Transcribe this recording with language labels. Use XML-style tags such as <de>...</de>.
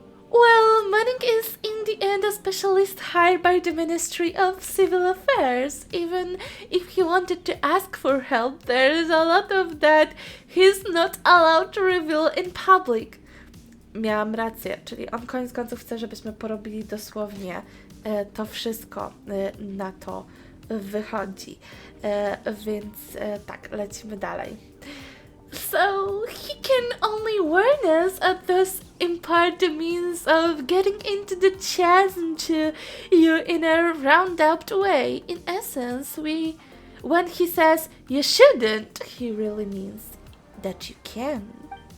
<en>Well, Manning is in the end a specialist hired by the Ministry of Civil Affairs. Even if he wanted to ask for help, there's a lot of that he's not allowed to reveal in public.</en> <pl>Miałam rację, czyli on koniec końców chce, żebyśmy porobili dosłownie to wszystko, na to wychodzi. Więc tak, lecimy dalej.</pl> <en>So he can only warn us and thus impart the means of getting into the chasm to you in a roundabout way. In essence, when he says you shouldn't, he really means that you can.</en>